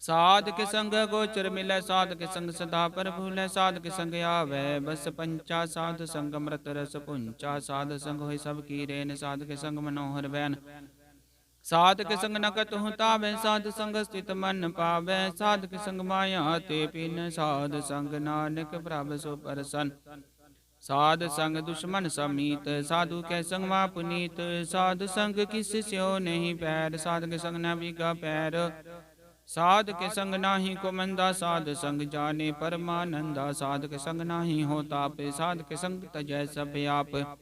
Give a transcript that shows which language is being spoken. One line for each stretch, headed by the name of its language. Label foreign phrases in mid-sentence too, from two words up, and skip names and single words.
Hindi: साध के संग गोचर मिलै, साध के संग सदा पर भूलै, साध के संग आवे बस पंचा, साध संग अमृत रस पुंचा, साध संग होय सब की रेन, साध के संग मनोहर बैन, साध के संग न कतहु तावै, साध संग स्थित मन पावै, साध के संग माया ते पिन, साध संग नानक प्रभ सो परसन, साध संग दुश्मन समीत, साधु के संग मा पुनीत, साध संग किस स्यो नहीं पैर, साध के संग न बिगा पैर, साध के संग नाही को मंदा, साध संग जाने परमानंदा, साध के संग नाही हो ताप, साध के संग तजै सब आप,